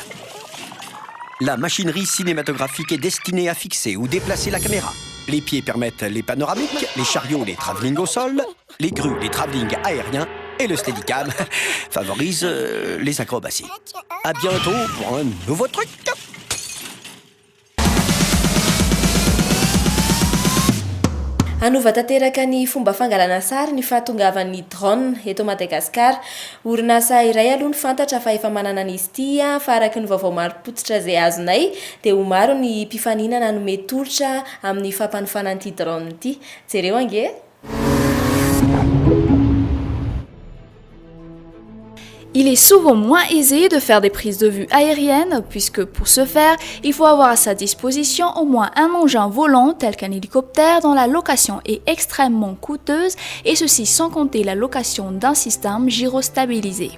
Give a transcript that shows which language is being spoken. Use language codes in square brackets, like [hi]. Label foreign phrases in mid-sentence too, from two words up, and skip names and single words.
[fr] La machinerie cinématographique est destinée à fixer ou déplacer la caméra. Les pieds permettent les panoramiques, les chariots les travelling au sol, les grues les travelling aériens et le Steadicam favorise les acrobaties. À bientôt pour un nouveau truc. [mg] Anova tanteraka ny fomba fangalana sary ny fahatongavan'ny drone eto Madagasikara. Orinasa iray aloha ny fantatra fa efa manana an'izy ity fa araky ny vaovao maro-potitra izay azonay dia ho maro ny mpifaninana hanome tolotra amin'ny fampanofanana ity drone ity. Jereo ange. [fr] Il est souvent moins aisé de faire des prises de vue aériennes puisque pour ce faire, il faut avoir à sa disposition au moins un engin volant tel qu'un hélicoptère dont la location est extrêmement coûteuse et ceci sans compter la location d'un système gyrostabilisé.